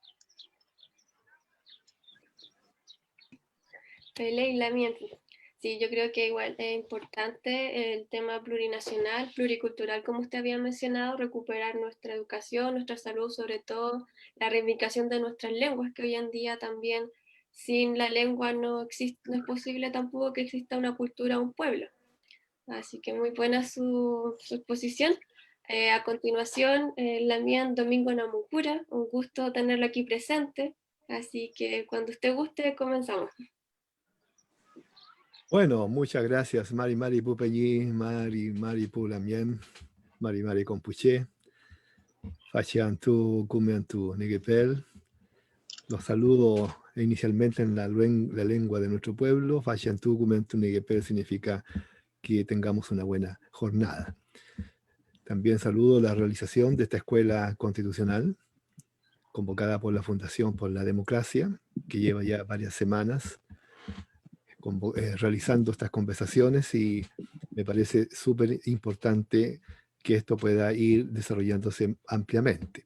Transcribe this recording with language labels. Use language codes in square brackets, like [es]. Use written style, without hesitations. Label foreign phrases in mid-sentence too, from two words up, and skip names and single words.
[es] Leila, sí, yo creo que igual es importante el tema plurinacional, pluricultural, como usted había mencionado, recuperar nuestra educación, nuestra salud, sobre todo la reivindicación de nuestras lenguas, que hoy en día también sin la lengua no es posible tampoco que exista una cultura o un pueblo. Así que muy buena su exposición. A continuación, Lamien Domingo Namucura, un gusto tenerlo aquí presente, así que cuando usted guste, comenzamos. Bueno, muchas gracias, [arn] Mari Pupeñi, Mari Pulamien, Mari Compuché, Fachiantu Kumiantu Nigepel. [es] Los saludo inicialmente en la lengua de nuestro pueblo. [arn] Fachiantu Kumiantu Nigepel [es] significa que tengamos una buena jornada. También saludo la realización de esta escuela constitucional, convocada por la Fundación por la Democracia, que lleva ya varias semanas realizando estas conversaciones, y me parece súper importante que esto pueda ir desarrollándose ampliamente.